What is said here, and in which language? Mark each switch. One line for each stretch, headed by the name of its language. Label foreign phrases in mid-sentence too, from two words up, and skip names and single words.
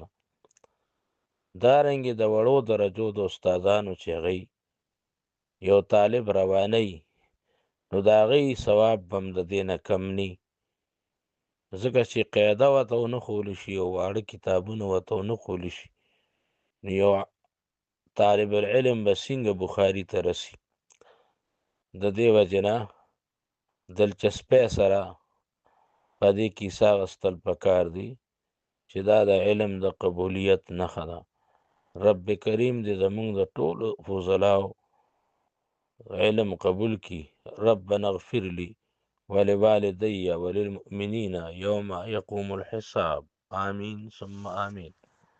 Pashto: دارنګې د وړو درجو د استادانو چې هغوی یو طالب روانوي نو د هغوی ثواب به هم د دې نه کم نی، ځکه چې قاعده ورته ونه ښوول شي او واړه کتابونه ورته ونه ښوول شي، نو یو طالب العلم به څنګه بخاري ته رسي. د دې وجې نه دلچسپۍ سره په دې کیسه اخیستل پکار دي چې دا د علم د قبولیت نښه ده. رب کریم دې زمونږ د ټولو فضلاو علم قبول کی.
Arabic: ربنا اغفر لی ولوالدی وللمؤمنین یوم یقوم الحساب. آمین ثم آمین.